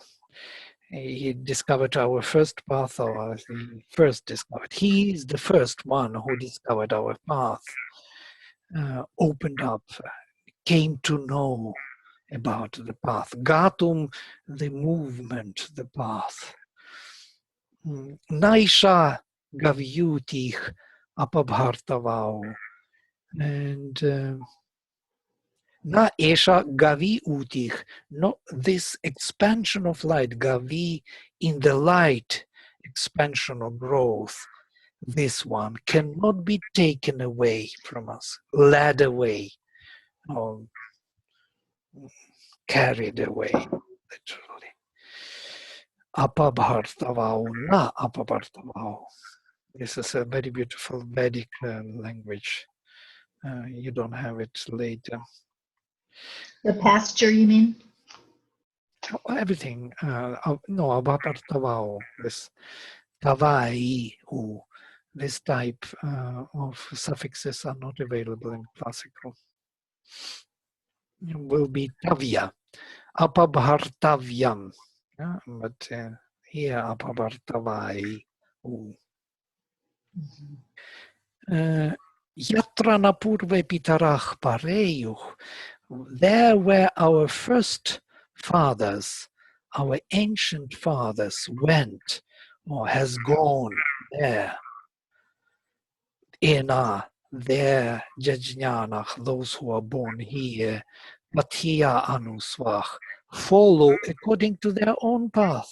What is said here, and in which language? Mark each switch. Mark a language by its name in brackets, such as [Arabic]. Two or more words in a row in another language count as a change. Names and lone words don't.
[English] He discovered our first path, or he first discovered. He is the first one who discovered our path, opened up, came to know about the path. Gatum, the movement, the path. [Sanskrit] नैषा गव्यूतिर् अपभर्तवै. [English] And [Sanskrit] न एषा गवि ऊतिः, [English] not this expansion of light, gavi in the light, expansion or growth, this one cannot be taken away from us, led away, or carried away, literally. [Sanskrit] अपभर्तवै न अपभर्तवै. [English] This is a very beautiful Vedic language. You don't have it later. The pasture, you mean? Everything. No, apabhartavau, this tavai, this type of suffixes are not available in classical. It will be tavya, apabhartavyam. But here, apabhartavai. [Sanskrit] यत्र नः पूर्वे पितरः परेयुः. [English] There where our first fathers, our ancient fathers went or has gone there. Ena, their jajnanach, those who are born here, [Sanskrit] पथ्या अनु स्वाः, [English] follow according to their own path.